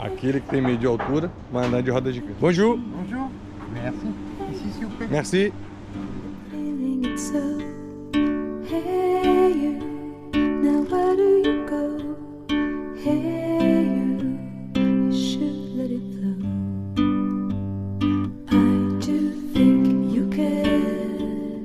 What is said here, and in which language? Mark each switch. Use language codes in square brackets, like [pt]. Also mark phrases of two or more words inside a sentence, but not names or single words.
[pt] família que tem medo de altura vai andar de roda gigante. [fr] Bonjour! Bonjour! Merci! Ici, s'il vous plaît. Merci! [en] Hey you, now where do you go? Hey you should let it flow. I do think you care.